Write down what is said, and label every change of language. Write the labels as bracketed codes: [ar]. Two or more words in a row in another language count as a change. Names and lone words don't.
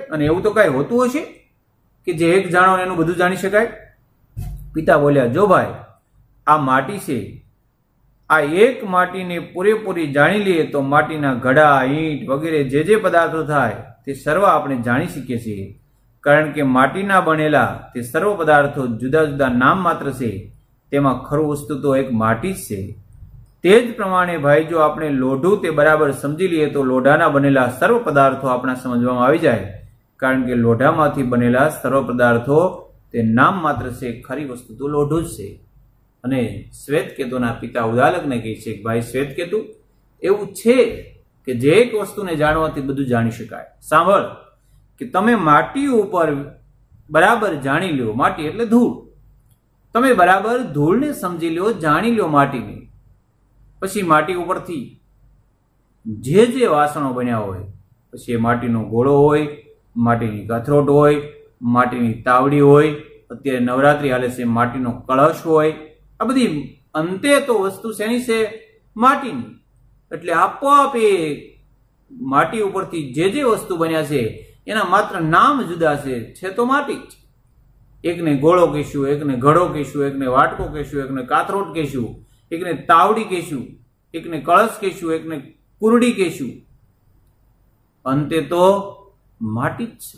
[gu] અને એવું તો કાંઈ હોતું હશે કે જે એક જાણો એનું બધું જાણી શકાય? પિતા બોલ્યા, જો ભાઈ, આ માટી છે, આ એક માટીને પૂરેપૂરી જાણી લઈએ તો માટીના ઘડા, ઈંટ વગેરે જે જે પદાર્થો થાય તે સર્વ આપણે જાણી શકીએ છીએ. કારણ કે માટીના બનેલા તે સર્વ પદાર્થો જુદા જુદા નામ માત્ર છે, તેમાં ખરું વસ્તુ તો એક માટી જ છે। તે જ પ્રમાણે ભાઈ જો આપણે લોઢું તે બરાબર સમજી લઈએ તો લોઢાના બનેલા સર્વ પદાર્થો આપણા સમજવામાં આવી જાય, કારણ કે લોઢામાંથી બનેલા સર્વ પદાર્થો તે નામ માત્ર છે, ખરી વસ્તુ તો લોઢું જ છે। અને શ્વેતકેતુના પિતા ઉદાલકને કહે છે, ભાઈ શ્વેતકેતુ એવું છે કે જે એક વસ્તુને જાણવાથી બધું જાણી શકાય। સાંભળ કે તમે માટી ઉપર બરાબર જાણી લો, માટી એટલે ધૂળ, તમે બરાબર ધૂળને સમજી લો, જાણી લો માટીને, પછી માટી ઉપરથી જે જે વાસણો બન્યા હોય, પછી માટીનો ગોળો હોય, માટીની કથરોટ હોય, માટીની તાવડી હોય, અત્યારે નવરાત્રિ હાલે છે માટીનો કળશ હોય, આ બધી અંતે તો વસ્તુ શેની છે? માટીની। એટલે આપોઆપ એ માટી ઉપરથી જે જે વસ્તુ બન્યા છે એના માત્ર નામ જુદા છે તો માટી જ। એકને ગોળો કહેશું, એકને ઘડો કહેશું, એકને વાટકો કહેશું, એકને કાથરોટ કહેશું, એકને તાવડી કહેશું, એકને કળશ કહેશું, એકને કુરડી કહેશું, અંતે તો માટી જ છે।